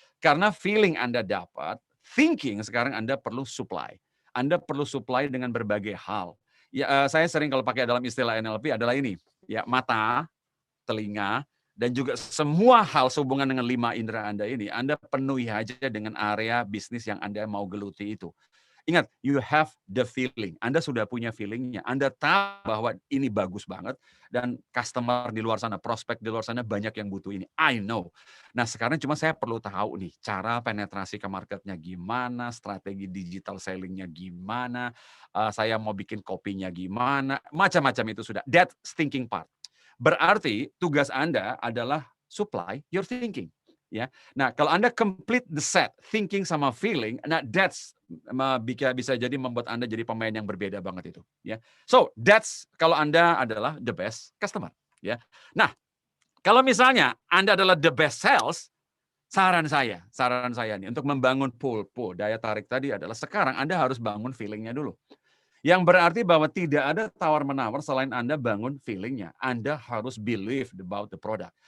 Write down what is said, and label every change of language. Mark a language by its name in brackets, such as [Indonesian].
[Indonesian] Karena feeling Anda dapat, thinking sekarang Anda perlu supply. Anda perlu supply dengan berbagai hal. Ya, saya sering kalau pakai dalam istilah NLP adalah ini. Ya, mata, telinga, dan juga semua hal sehubungan dengan 5 indera Anda ini, Anda penuhi aja dengan area bisnis yang Anda mau geluti itu. Ingat, [English] you have the feeling. [Indonesian] Anda sudah punya feelingnya. Anda tahu bahwa ini bagus banget, dan customer di luar sana, prospek di luar sana banyak yang butuh ini. [English] I know. [Indonesian] Nah, sekarang cuma saya perlu tahu nih, cara penetrasi ke marketnya gimana, strategi digital sellingnya gimana, saya mau bikin kopinya gimana, macam-macam itu sudah. [English] That's thinking part. [Indonesian] Berarti tugas Anda adalah [English] supply your thinking. [Indonesian] Ya. Nah, kalau Anda [English] complete the set, [Indonesian] thinking sama feeling, nah that's bisa jadi membuat Anda jadi pemain yang berbeda banget itu. Ya. [English] So, that's [Indonesian] kalau Anda adalah [English] the best customer. Ya. [Indonesian] Nah, kalau misalnya Anda adalah the best sales, saran saya nih untuk membangun pull daya tarik tadi adalah sekarang Anda harus bangun feelingnya dulu. Yang berarti bahwa tidak ada tawar-menawar selain Anda bangun feeling-nya. Anda harus [English] believe about the product.